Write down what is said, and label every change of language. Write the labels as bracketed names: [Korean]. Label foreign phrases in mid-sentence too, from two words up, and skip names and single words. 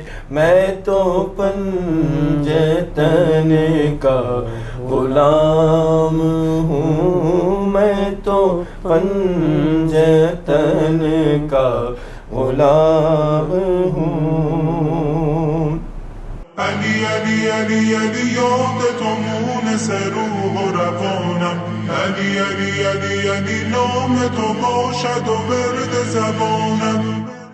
[Urdu] میں تو پنجتن کا غلام ہوں، میں تو پنجتن کا غلام ہوں. [Persian] علی علی علی علی یاد تو مونس روح و روانم، علی علی علی علی نام تو باشد و ورد زبانم.